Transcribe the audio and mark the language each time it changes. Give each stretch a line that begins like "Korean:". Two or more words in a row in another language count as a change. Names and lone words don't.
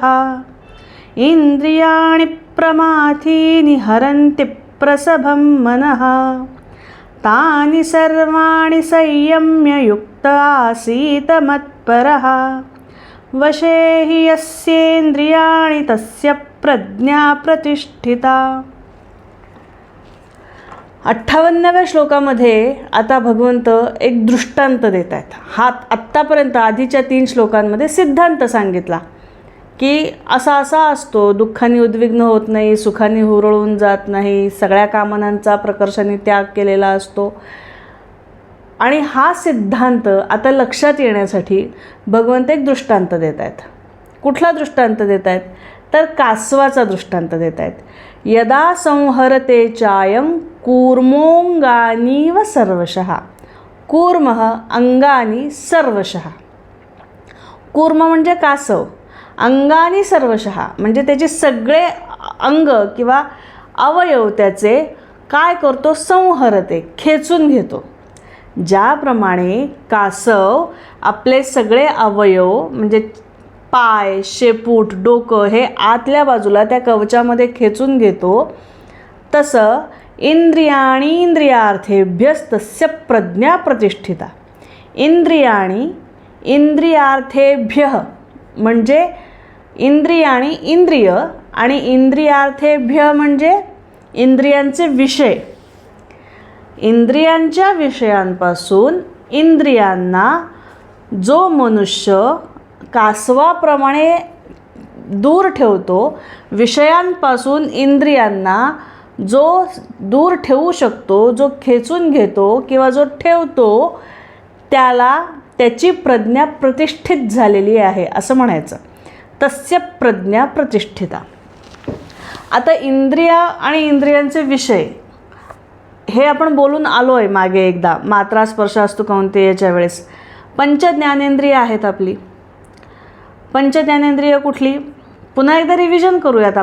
Sanskrit: इंद्रियाणि प्रमाथीनि हरन्ति प्रसभं मनः. तानि सर्वाणि संयम्य युक्त आसीत मत्परः. वशे हि यस्येन्द्रियाणि तस्य प्रज्ञा प्रतिष्ठिता.
Marathi: 58व्या श्लोकामध्ये आता भगवंत एक दृष्टांत देत आहेत. आत्तापर्यंत आधीच्या 3 श्लोकांमध्ये सिद्धांत सांगितला की असा असतो, दुःखाने उद्विग्न होत नाही, सुखाने हुरळून जात नाही, सगळ्या कामनांचा प्रकर्षाने त्याग केलेला असतो. आणि हा सिद्धांत आता लक्षात येण्यासाठी भगवंत एक दृष्टांत देत आहेत. कुठला दृष्टांत देत आहेत तर कासवाचा दृष्टांत देत आहेत.
Sanskrit: यदा संहरते चायं कूर्मोऽङ्गानीव सर्वशः. कूर्मः अंगानी सर्वशः.
Marathi: कूर्म म्हणजे कासव,
Sanskrit: अंगानी सर्वशः
Marathi: म्हणजे त्याचे सगळे अंग किंवा अवयव त्याचे काय करतो, संहरते, खेचून घेतो. ज्याप्रमाणे कासव आपले सगळे अवयव म्हणजे पाय, शेपूट, डोकं हे आतल्या बाजूला त्या कवचामध्ये खेचून घेतो, तसं
Sanskrit: इंद्रियाणी इंद्रियार्थेभ्यस्तस्य प्रज्ञा प्रतिष्ठिता. इंद्रियाणी इंद्रियार्थेभ्य
Marathi: म्हणजे इंद्रियाणी इंद्रिय आणि इंद्रियार्थेभ्य म्हणजे इंद्रियांचे विषय. इंद्रियांच्या विषयांपासून इंद्रियांना जो मनुष्य कासवाप्रमाणे दूर ठेवतो, विषयांपासून इंद्रियांना जो दूर ठेवू शकतो, जो खेचून घेतो किंवा जो ठेवतो, त्याला त्याची प्रज्ञा प्रतिष्ठित झालेली आहे असं म्हणायचं.
Sanskrit: तस्य प्रज्ञा प्रतिष्ठिता.
Marathi: आता इंद्रिया आणि इंद्रियांचे विषय हे आपण बोलून आलो आहे मागे एकदा,
Sanskrit: मात्रा स्पर्शास्तु
Marathi: कौंतेयच्या वेळेस. पंचज्ञानेंद्रिय आहेत आपली. पंचज्ञानेंद्रिय कुठली, पुन्हा एकदा रिव्हिजन करूयात.